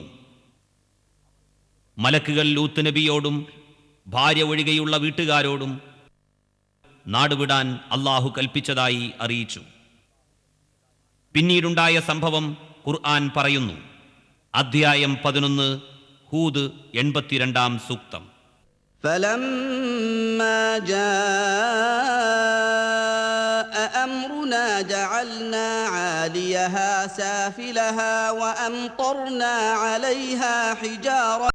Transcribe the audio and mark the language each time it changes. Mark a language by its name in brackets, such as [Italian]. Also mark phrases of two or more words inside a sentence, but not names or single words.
[Malayalam] മലക്കുകൾ ലൂത്ത് നബിയോടും ഭാര്യ ഒഴികെയുള്ള വീട്ടുകാരോടും നാടുവിടാൻ അള്ളാഹു കൽപ്പിച്ചതായി അറിയിച്ചു. പിന്നീടുണ്ടായ സംഭവം ഖുർആൻ പറയുന്നു. അധ്യായം 11 ഹൂദ് 82 സൂക്തം. [Arabic] فلما جاء أمرنا جعلنا عاليها سافلها وأمطرنا عليها حجارة